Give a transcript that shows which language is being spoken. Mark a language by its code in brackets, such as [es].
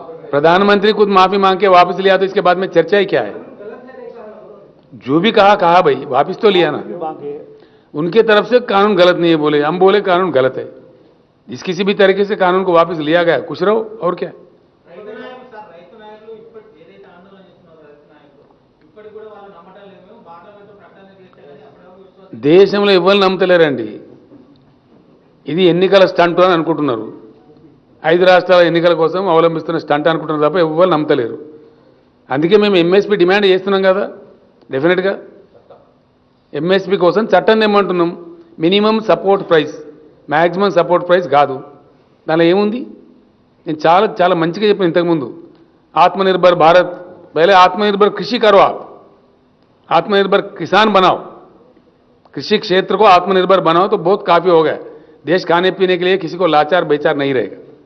[hi] प्रधानमंत्री खुद माफी मांग के वापस लिया तो इसके बाद में चर्चा ही क्या है? जो भी कहा कहा भाई, वापस तो लिया ना। उनके तरफ से कानून गलत नहीं है बोले, हम बोले कानून गलत है। जिस किसी भी तरीके से कानून को वापस लिया गया, खुश रहो और क्या। [te] రైతు నాయకులు ఏదైతే ఆందోళన చేస్తున్నారో రైతు నాయకులు ఇప్పటికి కూడా వాళ్ళు నమ్మటం లేదు. మేము పార్లమెంట్లో ప్రకటన చేస్తే కానీ అప్పుడు విశ్వాసం దేశంలో ఎవరు నమ్ముతలేరండి. ఇది ఎన్నికల స్టంట్ అని అనుకుంటున్నారు. 5 రాష్ట్రాల ఎన్నికల కోసం అవలంబిస్తున్న స్టంట్ అనుకుంటున్నారు తప్ప ఎవరు నమ్మతలేరు. అందుకే మేము ఎంఎస్పీ డిమాండ్ చేస్తున్నాం కదా. డెఫినెట్గా ఎంఎస్పీ కోసం చట్టం ఏమంటున్నాం, minimum support price, maximum support price కాదు. దానిలో ఏముంది? నేను చాలా చాలా మంచిగా చెప్పాను ఇంతకుముందు. [hi] आत्मनिर्भर भारत, पहले आत्मनिर्भर कृषि करो, आप आत्मनिर्भर किसान बनाओ, कृषि क्षेत्र को आत्मनिर्भर बनाओ तो बहुत काफी हो गया। देश खाने पीने के लिए किसी को लाचार बेचार नहीं रहेगा।